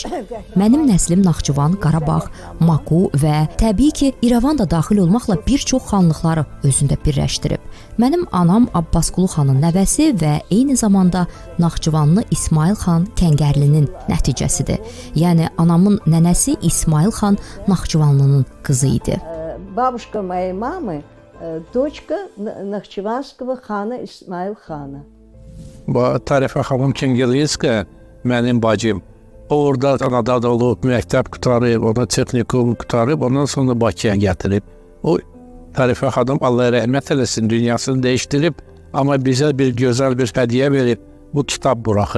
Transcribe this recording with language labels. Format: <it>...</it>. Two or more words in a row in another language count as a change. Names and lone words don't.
<az>Mənim nəslim Naxçıvan, Qarabağ, Maku və təbii ki, İrəvan da daxil olmaqla bir çox xanlıqları özündə birləşdirib. Mənim anam Abbasqulu xanın nəvəsi və eyni zamanda Naxçıvanlı İsmail xan Kəngərlinin nəticəsidir. Yəni anamın nənəsi İsmail xan Naxçıvanlının qızı idi.</az> <ru>Бабушка моей мамы, дочка Нахчеванского хана İsmail xana.</ru> <az>Bu Tərifə xanım Kəngərliyevska mənim bacım. Orada Anadolu'da olub, məktəb qutarıb, ona texnikum qutarıb, ondan sonra Bakıya gətirib. O Tərifə xanım Allah rəhmət eləsin, dünyasını dəyişdirib, amma bizə bir gözəl bir hədiyyə verib, bu kitab buraxıb.</az>